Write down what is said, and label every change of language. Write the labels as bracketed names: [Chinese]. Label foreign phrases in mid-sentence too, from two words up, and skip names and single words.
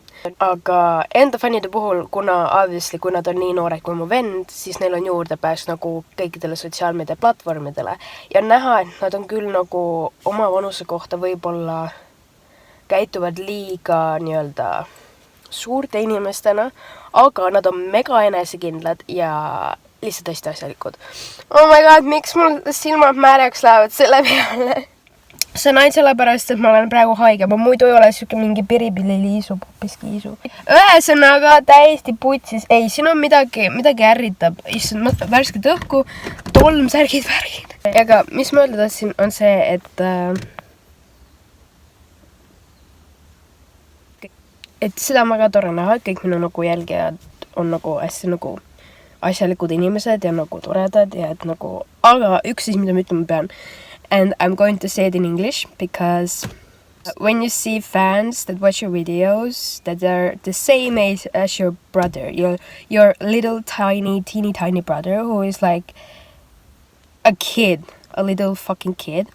[Estonian] Aga enda fännide puhul, kuna obviously, kui nad on nii noored kui mu vend, siis neil on juurdepääs nagu kõikidele sotsiaalmeedia platvormidele ja näha, et nad on küll nagu oma vanuse kohta võib-olla käituvad liiga nii-öelda suurte inimestena, aga nad on mega enesekindlad ja lihtsalt hästi asjalikud. [English] Oh my god, [Estonian] miks mul silmad märjaks lähevad selle peale? See on ainult sellepärast, et ma olen praegu haige. Ma muidu ei ole siuke mingi piripilli-liisu, poppiskiisu. Ühesõnaga täiesti putsis. Ei, siin on midagi ärritab. Issand, värsked õhku, tolm, särgid, värgid. Aga mis ma öelda tahtsin, on see, et seda on väga tore näha, et kõik minu nagu jälgijad on nagu hästi nagu asjalikud inimesed ja nagu toredad ja et nagu, aga üks siis, mida ma ütlema pean. [English] And I'm going to say it in English because when you see fans that watch your videos that are the same age as your brother, your little teeny tiny brother who is like a kid, a little fucking kid.